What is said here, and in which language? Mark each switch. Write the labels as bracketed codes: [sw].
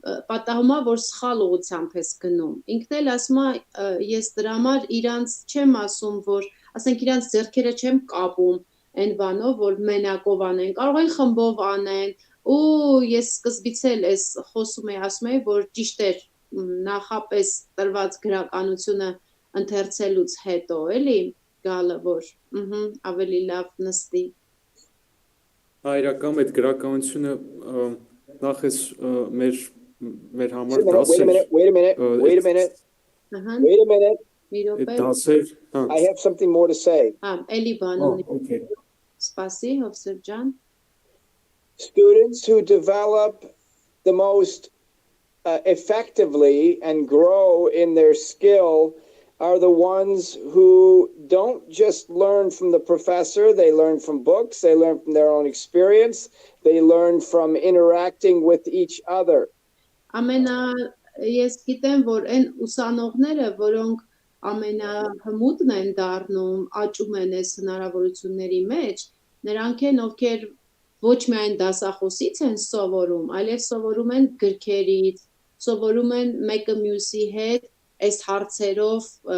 [hy] պատահում է, որ սխալ ուղղությամբ ես գնում։ Ինքն էլ ասում է, ես դրա համար իրանց չեմ ասում, որ, ասենք իրանց ձեռքերը չեմ կապում, այն բանով, որ մենակով անեն, կարող են խմբով անեն, ու ես սկզբից էլ ես խոսում էի, ասում էի, որ ճիշտ էր նախապես տրված գրականությունը ընթերցելուց հետո, էլի, գալը, որ ավելի լավ նստի։ Իրական այդ գրականությունը նախ էս մեր համար [en] Wait a minute. [hy] դասեր [en] I have something more to say. [hy] Էլի բան ունի։ [en] okay. [hy] Սպասի, Հովսեփ ջան։ [en] Students who develop the most effectively and grow in their skill are the ones who don't just learn from the professor, they learn from books, they learn from their own experience, they learn from interacting with each other. [hy] Ես գիտեմ, որ այն ուսանողները, որոնք ամենահմուտն են դառնում, աճում են այս հնարավորությունների մեջ, նրանք են, ովքեր ոչ միայն դասախոսից են սովորում, այլև սովորում են գրքերից, սովորում են մեկը մյուսի հետ այս հարցերով